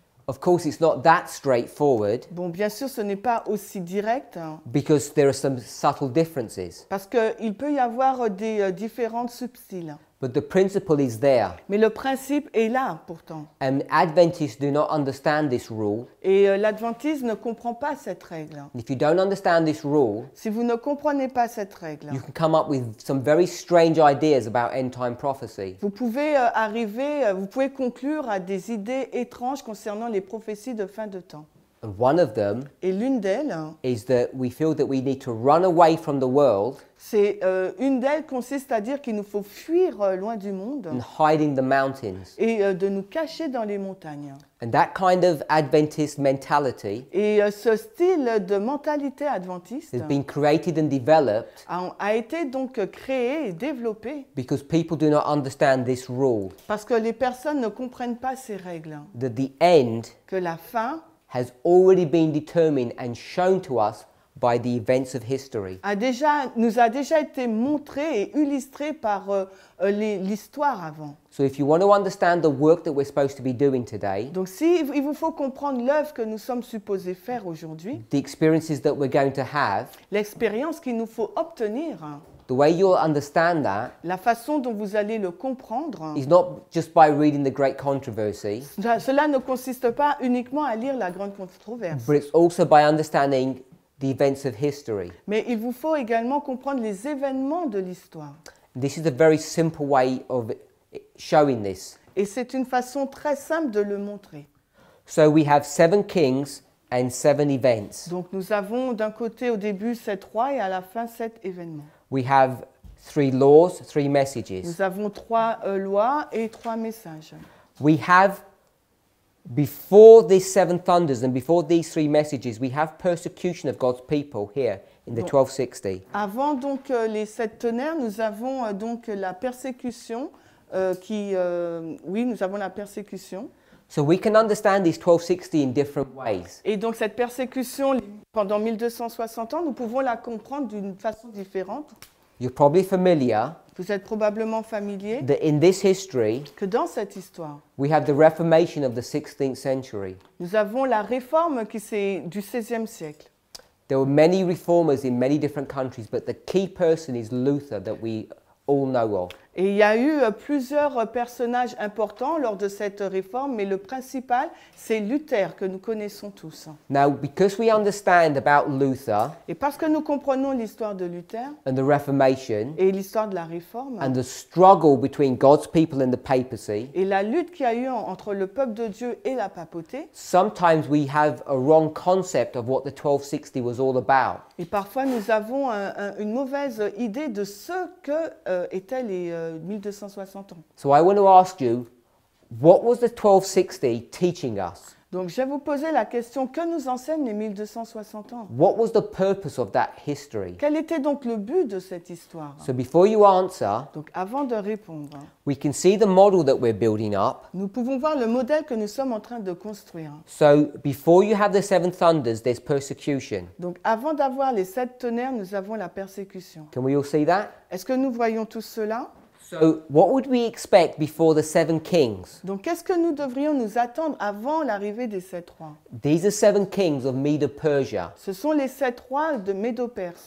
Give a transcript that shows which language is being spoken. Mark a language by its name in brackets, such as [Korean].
[English] Of course, it's not that straightforward [French] Bon, bien sûr, ce n'est pas aussi direct, [English] because there are some subtle differences. [French] parce qu'il peut y avoir des différences subtiles. [English] But the principle is there. [French] Mais le principe est là, pourtant. [English] And Adventists do not understand this rule. [French] Et l'adventisme ne comprend pas cette règle. [English] And if you don't understand this rule, [French] Si vous ne comprenez pas cette règle, [English] you can come up with some very strange ideas about end-time prophecy. [French] vous pouvez vous pouvez conclure à des idées étranges concernant les prophéties de fin de temps. [English] And one of them [French] Et l'une d'elles, [English] is that we feel that we need to run away from the world [French] une d'elles consiste à dire qu'il nous faut fuir loin du monde [English] and hide in the mountains. [French] et de nous cacher dans les montagnes. [English] And that kind of Adventist mentality [French] Et ce style de mentalité adventiste [English] has been created and developed [French] a été donc créé et développé [English] because people do not understand this rule, [French] parce que les personnes ne comprennent pas ces règles, [English] that the end [French] que la fin [English] has already been determined and shown to us by the events of history. [French] nous a déjà été montrée et illustrée par l'histoire avant. [English] So if you want to understand the work that we're supposed to be doing today, [French] Donc si il vous faut comprendre l'œuvre que nous sommes supposés faire aujourd'hui, [English] the experiences that we're going to have, [French] l'expérience qu'il nous faut obtenir, [English] the way you'll understand that [French] la façon dont vous allez le comprendre, [English] is not just by reading the Great Controversy, [French] cela ne consiste pas uniquement à lire la grande controverse, [English] but it's also by understanding the events of history. [French] mais il vous faut également comprendre les événements de l'histoire. [English] This is a very simple way of showing this. [French] Et c'est une façon très simple de le montrer. [English] So we have 7 kings and 7 events. [French] Donc nous avons d'un côté au début 7 rois et à la fin 7 événements. [English] We have 3 laws, 3 messages. [French] Nous avons 3 lois et 3 messages. [English] We have, before these 7 thunders and before these 3 messages, we have persecution of God's people here in the 1260. [French] Avant donc les 7 tonnerres, nous avons donc la persécution oui, nous avons la persécution. [English] So we can understand this 1260 in different ways. [French] Et donc cette persécution pendant 1260 ans, nous pouvons la comprendre d'une façon différente. [English] You're probably familiar [French] Vous êtes probablement familier [English] that in this history, [French] que dans cette histoire, [English] we have the Reformation of the 16th century. [French] nous avons la réforme du XVIe siècle. [English] There were many reformers in many different countries, but the key person is Luther that we all know of. [French] Et il y a eu plusieurs personnages importants lors de cette réforme, mais le principal, c'est Luther, que nous connaissons tous. [English] Now, because we understand about Luther [French] Et parce que nous comprenons l'histoire de Luther [English] and the Reformation [French] et l'histoire de la réforme, [English] and the struggle between God's people and the papacy, [French] et la lutte qu'il y a eu entre le peuple de Dieu et la papauté, [English] sometimes we have a wrong concept of what the 1260 was all about. [French] et parfois nous avons une mauvaise idée de ce que étaient les 1260 ans. [English] So I want to ask you, what was the 1260 teaching us? [French] Donc je vais vous poser la question, que nous enseignent les 1260 ans? [English] What was the purpose of that history? [French] Quel était donc le but de cette histoire? [English] So before you answer, [French] Donc avant de répondre, [English] we can see the model that we're building up. [French] nous pouvons voir le modèle que nous sommes en train de construire. [English] So before you have the 7 thunders, there's persecution. [French] Donc avant d'avoir les 7 tonnerres, nous avons la persécution. [English] Can we all see that? [French] Est-ce que nous voyons tout cela? [English] So what would we expect before the 7 kings? [French] Donc qu'est-ce que nous devrions nous attendre avant l'arrivée des 7 rois? [English] These are 7 kings of Medo-Persia. [French] Ce sont les 7 rois de Médo-Perse.